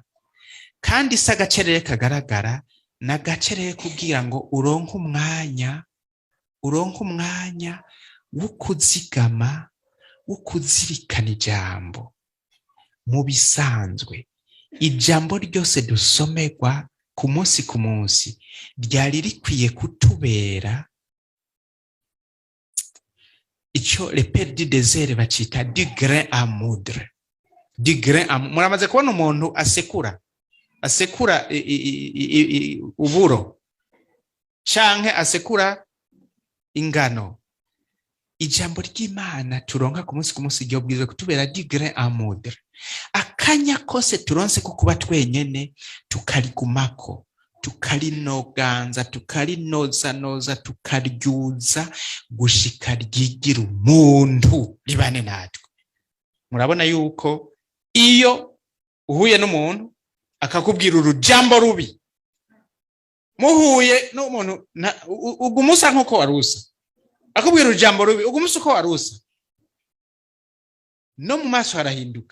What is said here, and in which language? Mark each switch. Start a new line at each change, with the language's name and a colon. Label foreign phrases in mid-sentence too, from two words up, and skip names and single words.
Rundi: Kandi se agacerere kagaragara n'agacerere kubwira ngo uronke umwanya wo kuzigama, wo kuzirikana ijambo. Mu bisanzwe ijambo ryose dusomerwa ku munsi ryari rikwiye kutubera icyo
French: le père du désert
Rundi: bacita
French: du grain à moudre. Du grain à moudre.
Rundi: Muramaze kubona umuntu asekura uburo canke asekura ingano. Ijambo ry'Imana turonka ku munsi ryo bwiza kutubera
French: du grain à moudre.
Rundi: Akanya kose turonse ko kuba twenyene tukarigumako, tukarinoganza, tukarinoza, tukaryuza gushika ryigira umuntu ribane natwe. Murabona yuko iyo uhuye n'umuntu akakubwira urujambo rubi, muhuye n'umuntu ugumusa nkuko warusa, akubwira urujambo rubi ugumusa uko warusa, no mu maso harahinduka.